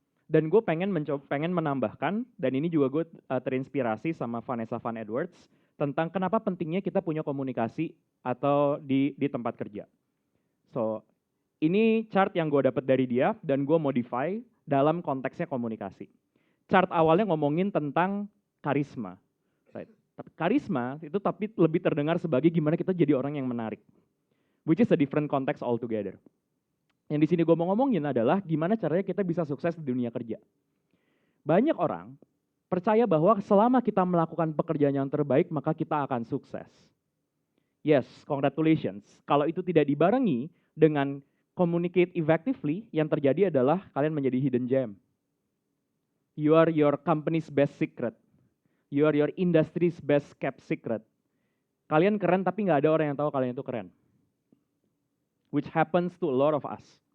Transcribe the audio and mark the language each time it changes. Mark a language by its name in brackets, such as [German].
[Indonesian] Dan gue pengen menambahkan, dan ini juga gue terinspirasi sama Vanessa Van Edwards, tentang kenapa pentingnya kita punya komunikasi atau di tempat kerja. So, ini chart yang gue dapat dari dia, dan gue modify dalam konteksnya komunikasi. Chart awalnya ngomongin tentang karisma. Right. Karisma itu tapi lebih terdengar sebagai gimana kita jadi orang yang menarik. [English] Which is a different context altogether. [Indonesian] Yang di sini gue mau ngomongin adalah gimana caranya kita bisa sukses di dunia kerja. Banyak orang percaya bahwa selama kita melakukan pekerjaan yang terbaik, maka kita akan sukses. [English] Yes, congratulations. [Indonesian] Kalau itu tidak dibarengi dengan communicate effectively, yang terjadi adalah kalian menjadi hidden gem. [English] You are your company's best secret. You are your industry's best kept secret. [Indonesian] Kalian keren tapi nggak ada orang yang tahu kalian itu keren. [English] Which happens to a lot of us.